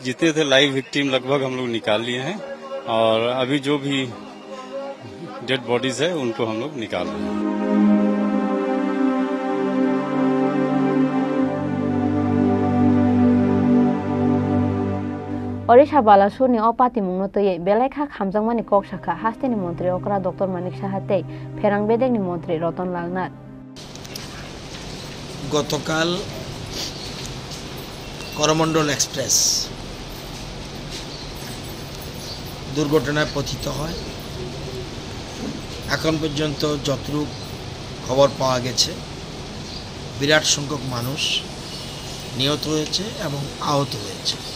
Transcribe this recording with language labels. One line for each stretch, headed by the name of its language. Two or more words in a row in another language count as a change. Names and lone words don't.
Hindi: जितने थे लाइव विक्टिम लगभग हम लोग निकाल लिए हैं और अभी जो भी डेड बॉडीज है उनको हम लोग निकाल रहे हैं।
Kok Borok: ओडिशा बालासुरनि अपाति मुंनो तयै बेलायखा खामजांमानि कक शाखा हास्तेनि मन्त्री अकरा डक्टर मानिक साहाते फेरां बेदेगनि मन्त्री रतन लाल नाथ
Bangla: গতকাল করমণ্ডল এক্সপ্রেস দুর্ঘটনায় পতিত হয়। এখন পর্যন্ত যতটুকু খবর পাওয়া গেছে বিরাট সংখ্যক মানুষ নিহত হয়েছে এবং আহত হয়েছে।